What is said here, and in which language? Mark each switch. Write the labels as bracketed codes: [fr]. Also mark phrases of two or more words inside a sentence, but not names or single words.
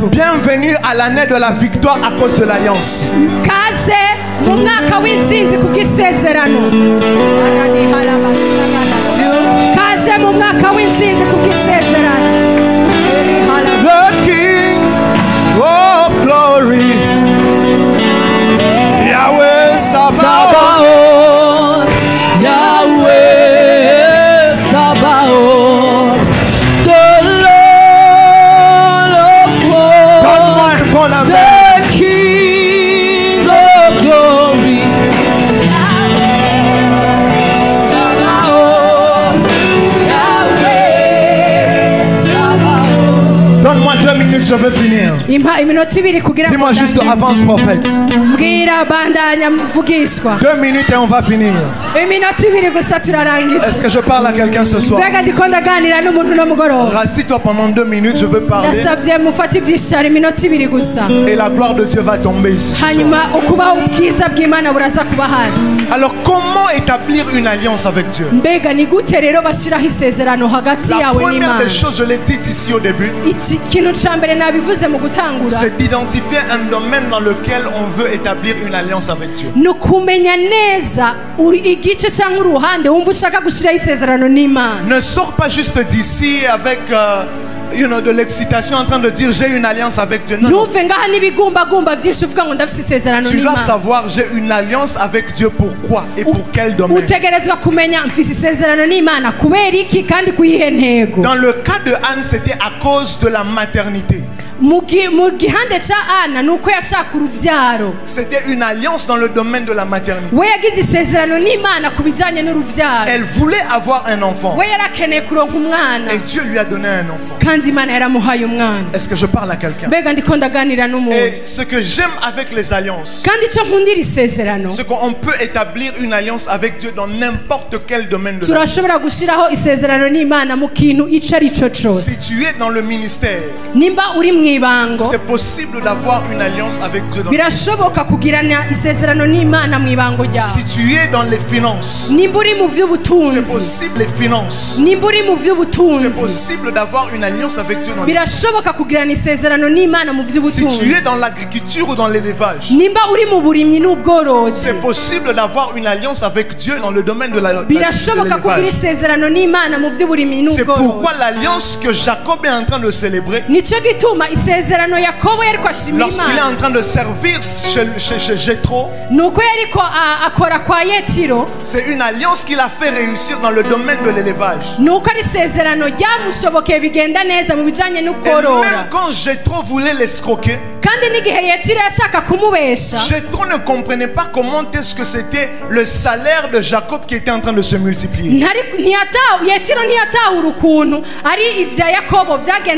[fr] bienvenue à l'année de la victoire à cause de l'alliance. [rn] kaze mu mwaka w'intsinzi kubw'isezerano. kaze mu mwaka w'intsinzi kubw'isezerano. [en] The King of Glory, Yahweh Sabaoth, Sabaoth, Yahweh Sabaoth, the Lord of [fr] donne-moi [en] hosts, [fr] un bon amen. [en] the King of glory. Sabaoth, Yahweh Sabaoth. [fr] Donne-moi 2 minutes, je veux finir. [rn] impa iminota ibiri kugira ngo [fr] Dis-moi juste [rn] ndangize. [fr] avance, prophète. [rn] mbwira bandanya mvugishwa. [fr] 2 minutes et on va finir. [rn] iminota ibiri gusa turarangiza. [fr] Est-ce que je parle à quelqu'un ce soir? [rn] mbega ndiko ndaganira n'umuntu no mugoroba. [fr] Rassis-toi pendant 2 minutes, je veux parler. ndasabye mufate ibyishara iminota ibiri gusa, Et la gloire de Dieu va tomber ici. ce soir. [rn] hanyuma ukubaho ubwiza bw'imana buraza kuba hano. [fr] Alors comment établir une alliance avec Dieu? [rn] mbega ni gute rero bashyiraho isezerano hagati [fr] La [rn] yawe [fr] première [rn] n'imana? [fr] des choses, je l'ai dit ici au début, [rn] iki kintu cya mbere nabivuze mu gutangura [fr] c'est d'identifier un domaine dans lequel on veut établir une alliance avec Dieu. [rn] ni ukumenya neza igice cyangwa uruhande wumva ushaka gushyiraho isezerano n'imana. [fr] Ne sors pas juste d'ici avec de l'excitation en train de dire j'ai une alliance avec Dieu. Non, non. [rn] ntuve ngaha n'ibigumbagumba byinshi uvuga ngo ndafite isezerano [fr] Tu dois [rn] n'imana. [fr] savoir j'ai une alliance avec Dieu pourquoi et pour quel domaine. [rn] utegerezwa kumenya mfise isezerano n'imana kubera iki kandi kuyihe ntego. [fr] Dans le cas de Anne, c'était à cause de la maternité. [rn] mu gihande cya ana ni uko yashaka urubyaro. [fr] C'était une alliance dans le domaine de la maternité. [rn] we yagize isezerano n'imana ku bijyanye n'urubyaro. [fr] Elle voulait avoir un enfant [rn] we yarakeneye kuronka umwana [fr] et Dieu lui a donné un enfant. [rn] kandi imana yaramuhaye umwana. [fr] Est-ce que je parle à quelqu'un? [rn] mbega ndiko ndaganira [fr] Et [rn] n'umuntu. [fr] ce que j'aime avec les alliances, [rn] kandi icyo nkundira isezerano, [fr] c'est qu'on peut établir une alliance avec Dieu dans n'importe quel domaine de la vie. [rn] turashobora gushyiraho isezerano n'imana mu kintu icyo ari cyo cyose. [fr] Si tu es dans le ministère, [rn] nimba uri mu ibango, [fr] c'est possible d'avoir une alliance avec Dieu. [rn] birashoboka kugirana isezerano n'imana mu ibango ryawe. [fr] Si tu es dans les finances, [rn] nimba uri mu [fr] c'est [rn] by'ubutunzi, [fr] possible les finances. [rn] nimba uri mu [fr] C'est [rn] by'ubutunzi, [fr] possible d'avoir une alliance avec Dieu dans les... [rn] birashoboka kugirana isezerano n'imana mu [fr] Si tu [rn] by'ubutunzi. [fr] es dans l'agriculture ou dans l'élevage, [rn] nimba uri mu burimyi n'ubworozi, [fr] c'est possible d'avoir une alliance avec Dieu dans le domaine de [rn] birashoboka kugira [fr] l'élevage. [rn] isezerano n'imana mu by'uburimyi [fr] C'est pourquoi [rn] n'ubworozi. [fr] l'alliance que Jacob est en train de célébrer, [rn] nicyo gituma isezerano yakobo yariko ashimira [fr] lorsqu'il est [rn] imana [fr] en train de servir chez Jéthro, [rn] nuko yariko akora kwa yetiro [fr] c'est une alliance qu'il a fait réussir dans le domaine de l'élevage. [rn] nuko ari isezerano ryamushobokeye bigenda neza mu bijanye [fr] Et [rn] n'ukorora [fr] même quand Jéthro voulait l'escroquer, [rn] kandi n'igihe yetiro yashaka kumubesha [fr] Jéthro ne comprenait pas comment est-ce que c'était le salaire de Jacob qui était en train de se multiplier. [rn] yetiro ntiyatahura ukuntu ari ivya yakobo vyagenda